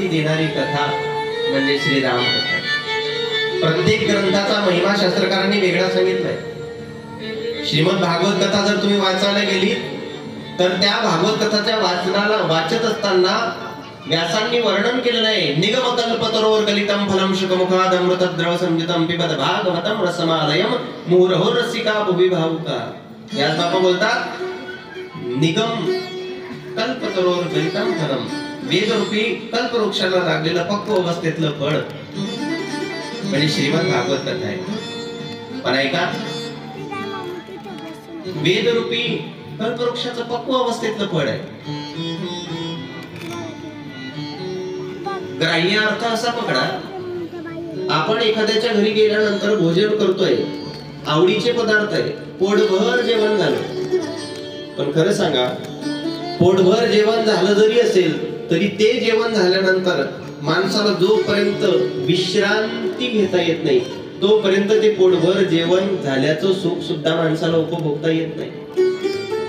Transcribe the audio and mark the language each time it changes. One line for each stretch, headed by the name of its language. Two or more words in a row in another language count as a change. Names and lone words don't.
Marathi: देणारी कथा म्हणजे श्रीराम कथा। प्रत्येक ग्रंथाचा महिमा शास्त्रकारांनी वेगळा सांगितलाय। श्रीमद भागवत कथा जर तुम्ही वाचायला गेली तर त्या भागवत कथाच्या वाचत असताना व्यासांनी वर्णन केलं नाही।
Sanskrit: निगम कल्पतरोर कलितम फलम शुकमुखाद अमृतद्रव संयुतम पिबत भागवतम रसमालयम मुहुरहो रसिका भुवि भावुका।
Marathi: व्यास बाबा बोलतात
Sanskrit: निगम कल्पतरोर कलितम फलम,
Marathi: वेदरूपी कल्पवृक्षाला लागलेलं पक्व अवस्थेतलं फळ म्हणजे श्रीमद भागवत कथा आहे। पण ऐका, वेदरूपी कल्पवृक्षाचं पक्व अवस्थेतलं फळ आहे। ग्राह्य अर्थ असा पकडा, आपण एखाद्याच्या घरी गेल्यानंतर भोजन करतोय, आवडीचे पदार्थ आहे, पोटभर जेवण झालं, पण खरं सांगा पोटभर जेवण झालं जरी असेल तरी ते जेवण झाल्यानंतर माणसाला जोपर्यंत विश्रांती घेता येत नाही तोपर्यंत ते पोटभर जेवण झाल्याचं सुख सुद्धा माणसाला उपभोगता येत नाही।